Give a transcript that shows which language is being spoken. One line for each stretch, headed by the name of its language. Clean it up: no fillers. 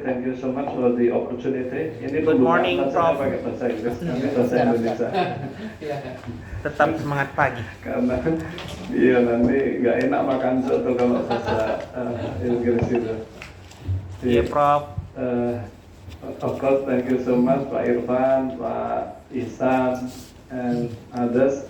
English: Thank you so much for the opportunity.
Indonesian: Ini
English: Good morning,
Indonesian: saya pakai bahasa Inggris, nanti bahasa Indonesia. Tetap semangat pagi. Karena iya nanti nggak enak makan soto kalau bahasa Inggris itu. Iya Prof.
English: Of course, thank you so much Pak Irfan, Pak Ihsan, and others.